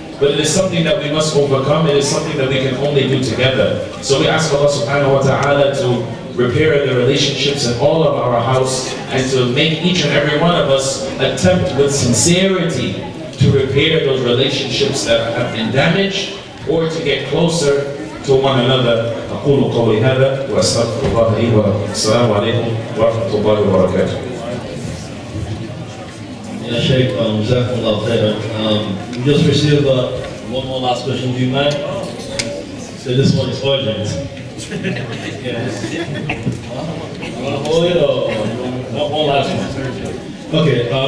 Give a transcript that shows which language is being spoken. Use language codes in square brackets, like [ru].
[en] But it is something that we must overcome. It is something that we can only do together. So we ask Allah subhanahu wa ta'ala to repair the relationships in all of our house, and to make each and every one of us attempt with sincerity to repair those relationships that have been damaged, or to get closer to one another. [ar] أقول قولي هذا وأستغفر الله لي ولكم. السلام عليكم ورحمة الله وبركاته. [en] Yeah, Sheikh, Jazakumullah khairan. We just received one more last question. Do you mind? So this one is urgent. Yeah. You want to hold it or one last one? Okay.